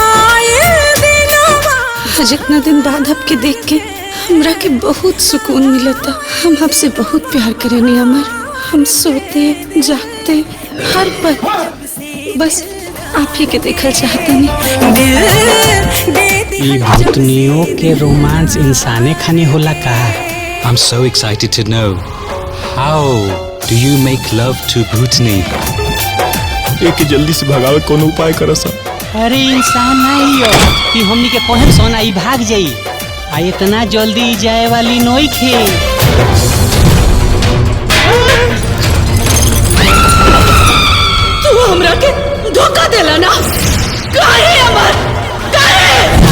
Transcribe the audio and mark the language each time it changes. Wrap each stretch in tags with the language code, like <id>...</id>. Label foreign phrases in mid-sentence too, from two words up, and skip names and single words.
<bho>आज इतना दिन बाद आपके देख के हमरा के बहुत सुकून मिला था। हम आपसे बहुत प्यार करेंगे अमर। हम सोते जागते हर पल बस आप ही के देखल चाहते ई भूतनियों के रोमांस इंसाने खानी होला का?</bho> <en>I'm so excited to know. How do you make love to Bhutani?</en> <bho>एक जल्दी से भगावे कोनो उपाय करो सब। अरे इंसान नहीं हो कि हमनी के कहब सोना ई भाग जाई, आ इतना जल्दी जाए वाली नोई खे। तू हमरा के धोखा देला ना, काहे अमर काहे?</bho>